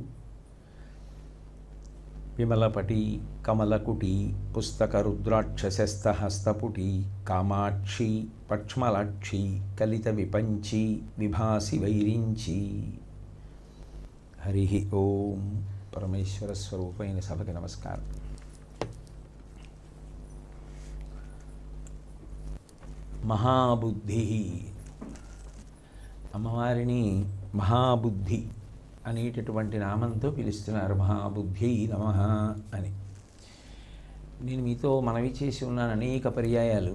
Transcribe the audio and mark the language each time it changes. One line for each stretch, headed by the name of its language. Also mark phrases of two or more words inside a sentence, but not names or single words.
Sanskrit: विमलपटी कमलकुटी पुस्तकरुद्राक्षसस्तहस्तपुटी कामाक्षी पक्ष्मलाक्षी कलितविपञ्ची विभासि वैरिञ्ची। हरि ओं।
Telugu: పరమేశ్వర స్వరూపైన సభకి నమస్కారం। మహాబుద్ధి అమ్మవారిని మహాబుద్ధి అనేటటువంటి నామంతో పిలుస్తున్నారు. మహాబుద్ధి నమః అని నేను మీతో మనవి చేసి ఉన్నాను అనేక పర్యాయాలు.